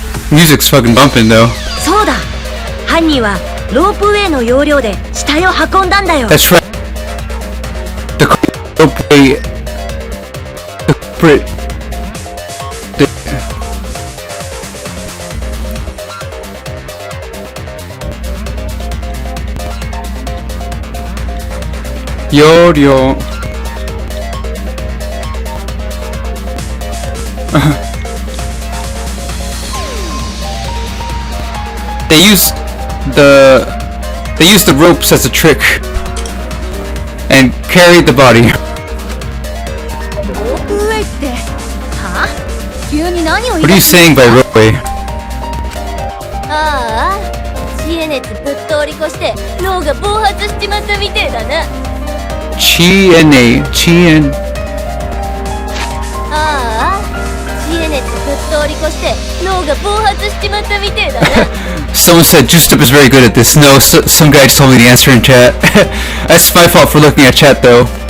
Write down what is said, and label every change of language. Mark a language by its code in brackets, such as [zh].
[en] Music's fucking bumping though. [ja] そうだ、犯人はロープウェイの要領で死体を運んだんだよ。 [en] That's right. The culprit. The culprit. Yo. They used the ropes as a trick and carried the body. [ja] ロープウェイってはあ急に何を [en] What are you saying by ropeway? [ja] ああ知恵熱ぶっ通り越して脳が暴発しちまったみてえだな。 Chi-en-a. Chi-en. ああ知恵熱ぶっ通り越して脳が暴発しちまったみてえだな。 [en] Someone said Juiced Up is very good at this. No, some guy just told me the answer in chat. That's my fault for looking at chat though.